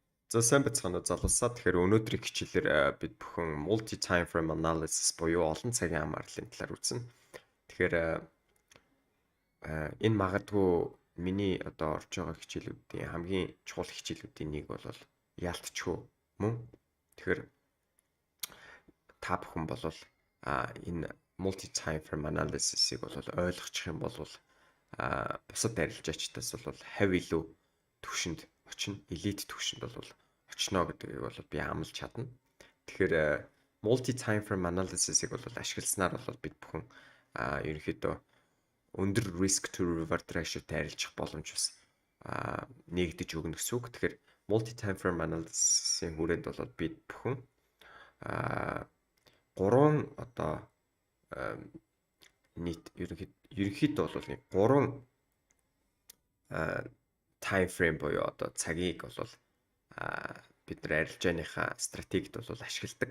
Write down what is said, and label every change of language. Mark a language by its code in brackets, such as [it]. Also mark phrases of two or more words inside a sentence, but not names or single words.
[mn] За сайн бацгаана уу залуусаа. Тэгэхээр өнөөдрийн хичээлээр бид бүхэн [en] multi time frame analysis [mn] буюу олон цагийн хамаарлалын талаар үзнэ. Тэгэхээр энэ магадгүй миний одоо орж байгаа хичээлүүдийн хамгийн чухал хичээлүүдийн нэг бол яалтчгүй мөн. Тэгэхээр та бүхэн бол энэ [en] multi time frame analysis-ийг [mn] бол ойлгочих юм бол бусад арилжаачдаас бол хавь илүү түвшинд очино, элит түвшинд бол очно гэдгийг бол би амлаж чадна. Тэгэхээр [en] multi time frame analysis-ийг [mn] бол ашигласнаар бол бид бүхэн ерөнхийдөө өндөр [en] risk to reward ratio-тэй [mn] арилжах боломж бас нэгдэж өгнө гэсэн үг. Тэгэхээр [en] multi time frame analysis-ийн [mn] хүрээнд бол бид бүхэн гурван одоо нийт ерөнхийдөө бол нэг гурван [en] time frame [mn] буюу одоо цагийг бол бид нар арилжааныхаа стратегид бол ашигладаг.